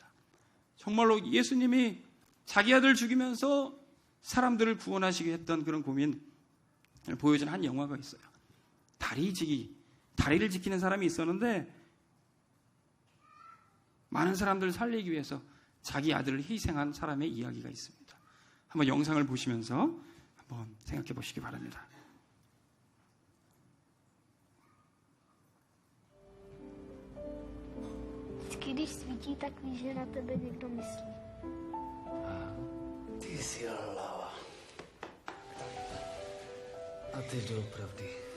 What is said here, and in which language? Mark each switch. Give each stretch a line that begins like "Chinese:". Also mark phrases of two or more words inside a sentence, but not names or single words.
Korean: 정말로 예수님이 자기 아들 죽이면서 사람들을 구원하시게 했던 그런 고민을 보여준 한 영화가 있어요. 다리를 지키는 사람이 있었는데 많은 사람들을 살리기 위해서 자기 아들을 희생한 사람의 이야기가 있습니다. 한번 영상을 보시면서 한번 생각해 보시기 바랍니다.
Czech: Když svítí, tak víš, že na tebe někdo myslí. Ty jsi hlava. A ty doopravdy.